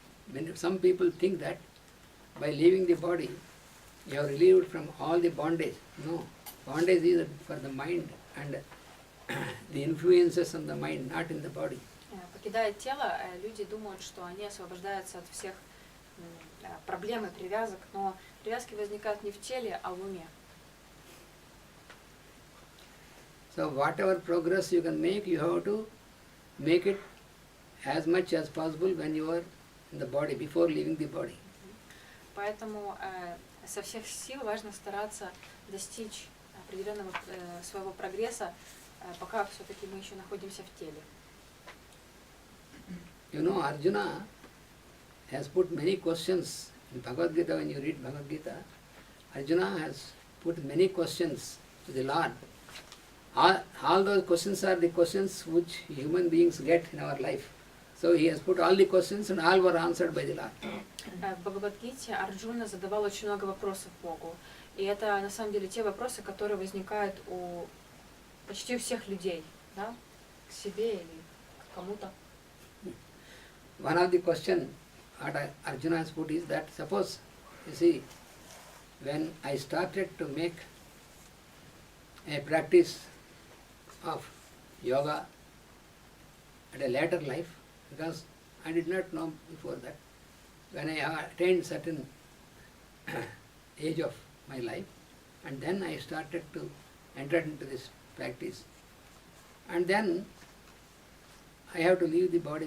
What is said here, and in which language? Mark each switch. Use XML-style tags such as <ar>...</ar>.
<en>When some people think that by leaving the body, you are relieved from all the bondage. No, bondage is for the mind and the influences on the mind, not in the body.</en> <ru>Покидая тело, люди думают, что они освобождаются от всех проблем и привязок, но привязки возникают не в теле, а в уме.</ru> <en>So whatever progress you can make, you have to make it as much as possible when you are in the body, before leaving the body.</en> <ru>Поэтому со всех сил важно стараться достичь определенного своего прогресса, пока все-таки мы еще находимся в теле.</ru> <en>You know, Arjuna has put many questions in Bhagavad Gita. When you read Bhagavad Gita, Arjuna has put many questions to the Lord. All those questions are the questions which human beings get in our life. So he has put all the questions and all were answered by the Lord.</en> <ru>В Бхагавад-гите Арджуна задавал очень много вопросов Богу. И это на самом деле те вопросы, которые возникают у почти у всех людей, да? К себе или к кому-то.</ru> <en>One of the questions what Arjuna has put is that, suppose, you see, when I started to make a practice of yoga at a later life, because I did not know before that, when I attained certain age of my life, and then I started to enter into this practice, and then I have to leave the body.</en>